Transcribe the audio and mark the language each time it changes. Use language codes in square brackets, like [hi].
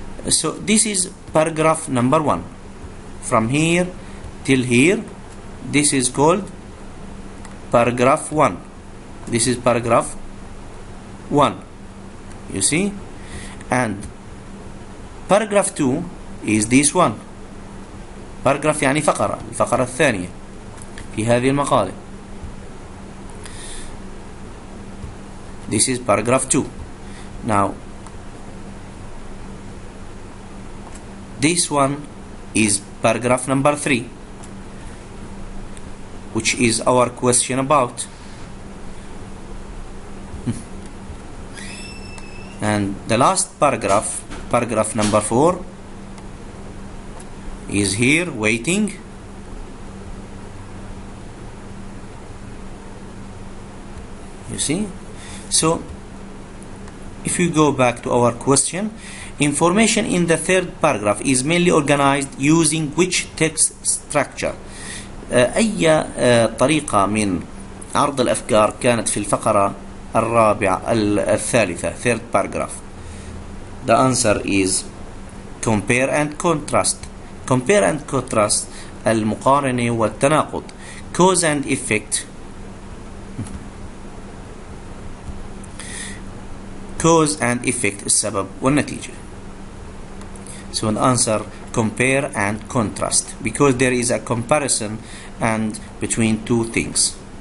[en] So this is paragraph number 1. From here till here, this is called paragraph 1. This is paragraph 1. You see? And paragraph 2 is this one. [ar] paragraph يعني الفقرة الثانية في هذه المقالة. [en] This is paragraph 2. Now this one is paragraph number 3, which is our question about. And the last paragraph number 4 is here waiting. You see? So if you go back to our question, information in the third paragraph is mainly organized using which text structure? [ar] أي طريقة من عرض الأفكار كانت في الفقرة الرابعة الثالثة [en] third paragraph? The answer is compare and contrast. Compare and contrast [ar] المقارنة والتناقض. [en] Cause and effect. cause and effect [ar] السبب والنتيجة. [en] So the answer compare and contrast, because there is a comparison and between two things.